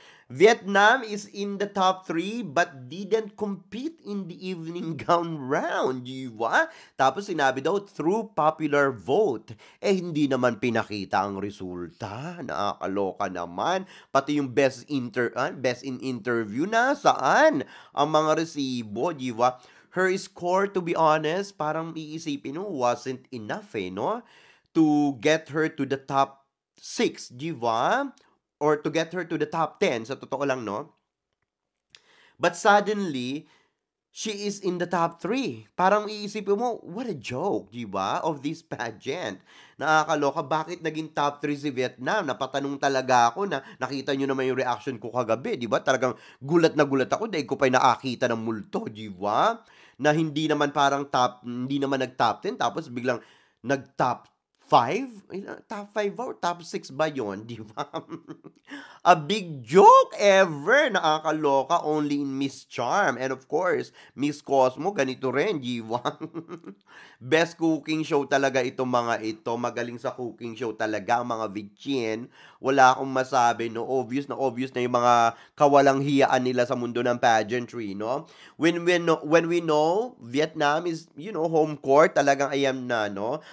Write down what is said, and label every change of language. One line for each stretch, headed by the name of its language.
English: Vietnam is in the top 3 but didn't compete in the evening gown round, di ba?
Filipino: Tapos sinabi daw, through popular vote. Hindi naman pinakita ang resulta. Nakakaloka naman. Pati yung best in interview na saan ang mga resibo, di ba?
English: Her score, to be honest,
Filipino: parang iisipin mo,
English: wasn't enough no? To get her to the top 6, di ba? Or to get her to the top 10,
Filipino: sa totoo lang,
English: no? But suddenly, she is in the top 3.
Filipino: Parang iisipin mo,
English: what a joke, di ba? Of this pageant.
Filipino: Nakakaloka, bakit naging top 3 si Vietnam? Napatanong talaga ako na nakita nyo naman yung reaction ko kagabi, di ba? Talagang gulat na gulat ako dahil ko pa'y nakakita ng multo, di ba? Na hindi naman parang hindi naman nag-top 10, tapos biglang nag-top 5?
English: Top 5 or top 6
Filipino: ba yun? Di ba?
English: A big joke ever. Nakakaloka, only in Miss Charm. And of course, Miss Cosmo,
Filipino: ganito rin, di ba? Best cooking show talaga itong mga ito. Magaling sa cooking show talaga ang mga Vichin. Wala akong masabi, no? Obvious na yung mga kawalang hiyaan nila sa mundo ng pageantry, no?
English: When we know Vietnam is, home court,
Filipino: talagang ayan na,
English: no?